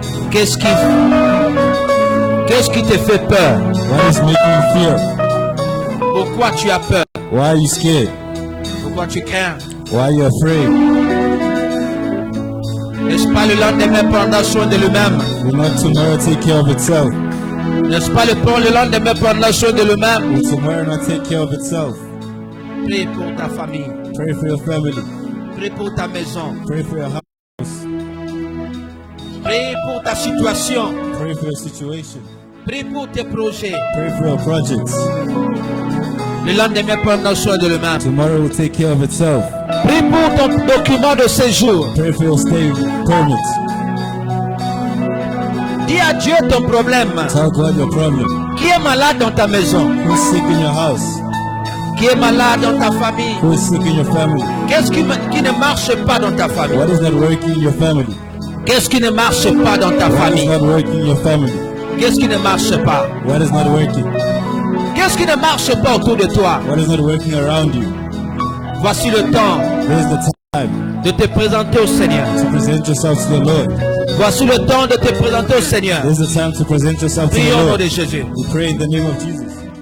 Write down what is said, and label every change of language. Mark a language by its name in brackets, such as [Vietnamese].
[French] Qu'est-ce qui te fait peur? [English] What is making you fear? [French] Pourquoi tu as peur? [English] Why are you scared? [French] Pourquoi tu crains? [English] Why are you afraid? [French] N'est-ce pas le lendemain prendra soin de lui-même? [English] Will not tomorrow take care of itself? [French] N'est-ce pas le lendemain prendra soin de lui-même? [English] Will tomorrow not take care of itself? [French] Prie pour ta famille. [English] Pray for your family. [French] Prie pour ta maison. [English] Pray for your house. [French] Prie pour ta situation. [English] Pray for your situation. [French] Prie pour tes projets. [English] Pray for your projects. [French] Le lendemain prendra soin de lui-même. [English] Tomorrow will take care of itself. [French] Prie pour ton document de séjour. [English] Pray for your stay permit. [French] Dis à Dieu ton problème. [English] Tell God your problem. [French] Qui est malade dans ta maison? [English] Who's sick in your house? [French] Qui est malade dans ta famille? [English] Who is sick in your family? [French] Qu'est-ce qui ne marche pas dans ta famille? [English] What is not working in your family? [French] Qu'est-ce qui ne marche pas dans ta [English] What is [French] famille? [English] not working in your family? [French] Qu'est-ce qui ne marche pas? [English] What is not working? [French] Qu'est-ce qui ne marche pas autour de toi? [English] What is not working around you? [French] Voici le temps [English] This is the time [French] de te présenter au Seigneur. [English] to present yourself to the Lord. [French] Voici le temps de te présenter au Seigneur. [English] This is the time to present yourself to the [French] Prions au nom [English] Lord. [French] de Jésus. [English] We pray in the name of Jesus.